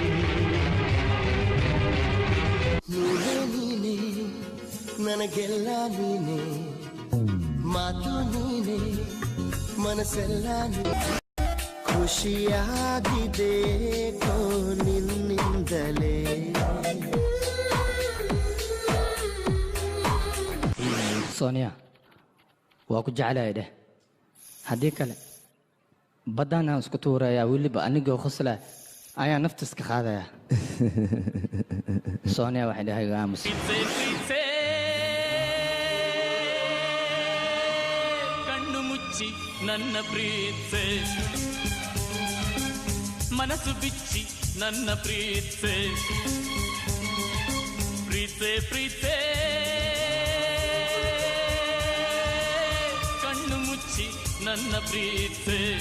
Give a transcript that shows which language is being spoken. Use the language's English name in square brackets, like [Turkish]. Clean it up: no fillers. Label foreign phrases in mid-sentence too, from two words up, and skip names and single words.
[Kannada] ನೀನೇ ನೀನೇ ನನಗೆಲ್ಲ ನೀನೇ ಮಾತು ನೀನೇ ಮನಸ್ಸೆಲ್ಲ ಖುಷಿಯಾಗಿದೆ ನಿನ್ನಿಂದಲೇ [Somali] soonia waa ku jeclahay dheh haddii kale baddaan aan isku tuurayaa weliba anigoo khosla ayaa nafta iska qaadaya soonia waxay dhahay aamus [Kannada] ನನ್ನ ಪ್ರೀತ್ಸೆ ಮನಸ್ಸು ಬಿಚ್ಚಿ ನನ್ನ ಪ್ರೀತ್ಸೆ ಪ್ರೀತ್ಸೆ ಪ್ರೀತ್ಸೆ ಕಣ್ಣು ಮುಚ್ಚಿ ನನ್ನ ಪ್ರೀತ್ಸೆ